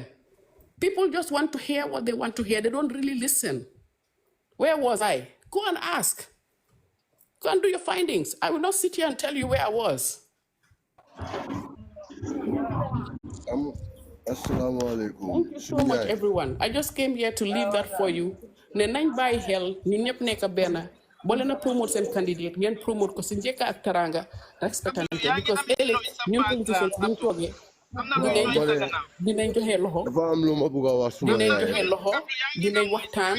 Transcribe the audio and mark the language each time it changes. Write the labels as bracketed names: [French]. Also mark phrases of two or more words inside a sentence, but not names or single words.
[English] People just want to hear what they want to hear. They don't really listen. Where was I? Go and ask. Go and do your findings. I will not sit here and tell you where I was. [Arabic] Assalamu alaikum. [English] Thank you so much, everyone. I just came here to leave that for you. [Wolof] Ne nañ bàyyi xel ñun ñëpp nekk benn boo leen a promote seen candidate ngeen promote ko si njëkk ak taranga respectante because ëllëg ñun politicians buñ toogee dinañ joxe loxo. Dafa am lu ma bëgg a wax suma dinañ joxe loxo dinañ waxtaan.